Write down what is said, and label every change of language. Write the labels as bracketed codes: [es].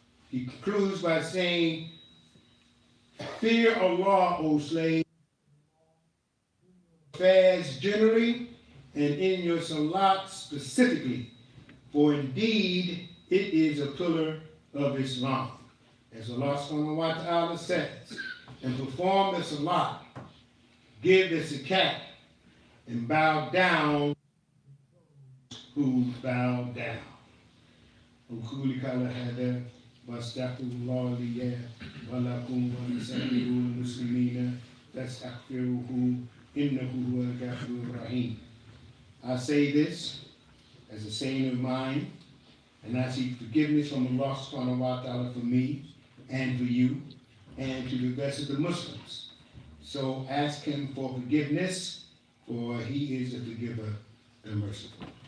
[en] He concludes by saying, fear Allah, O slave, fast generally, and in your Salat specifically, for indeed it is a pillar of Islam. As Allah subhanahu wa ta'ala says, and perform the Salat, give the zakat, and bow down who bow down. [ar] وقولي قال هذا واستغفر الله لي ولكم ولسائر المسلمين فاستغفروه إنه هو الغفور الرحيم. [en] I say this as a saying of mine, and I seek forgiveness from Allah subhanahu wa ta'ala for me and for you and to the rest of the Muslims. So ask him for forgiveness, for he is the forgiver, the merciful.